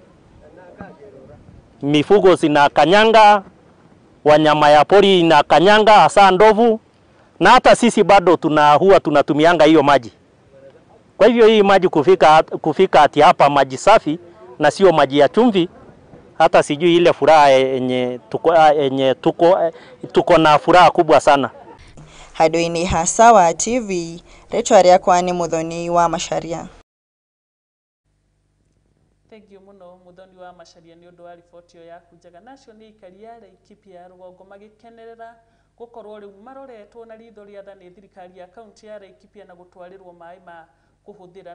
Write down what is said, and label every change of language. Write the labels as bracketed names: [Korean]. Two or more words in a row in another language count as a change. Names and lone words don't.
[Swahili] Mifugo zina kanyanga, wanyama ya pori na kanyanga, hasa ndovu, na hata sisi bado huwa tunatumianga hiyo maji. Kwa hivyo hii maji kufika ati hapa maji safi na sio maji ya chumvi, hata sijui ile furaha yenye tuko na furaha kubwa sana. [Kikuyu] Hadoini ha Sawa TV, retwa rĩakwa nĩ Muthoni wa Macharia. [English] Thank you [Kikuyu] muno Muthoni wa Macharia ni undu wa riboti yo yaku njega. Nacio ni ikari ya Laikipia ya Rugongo magikenerera gukorwo riu maroretwo na ritho ria thani thirikari ya kaunti ya Laikipia na gutwarirwo mai ma kuhuthira.